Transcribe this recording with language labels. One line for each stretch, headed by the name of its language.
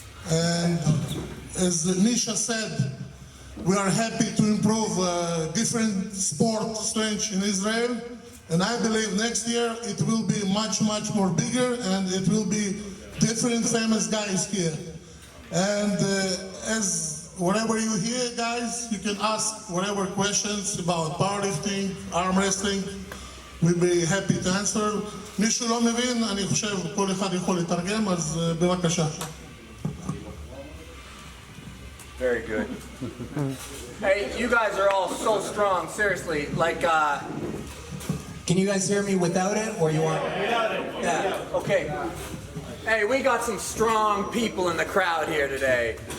English: And as Nisha said, we are happy to improve different sport strength in Israel, and I believe next year it will be much more bigger, and it will be different famous guys here. And as whenever you hear, guys, you can ask whatever questions about powerlifting, arm wrestling. We'll be happy to answer.
Hebrew: מישהו לא מבין, אני חושב כל אחד יכול לתרגם, אז בבקשה.
English: Very good. Hey, you guys are all so strong, seriously. Like, can you guys hear me without it, or you want? Without it. Yeah, okay. Hey, we got some strong people in the crowd here today.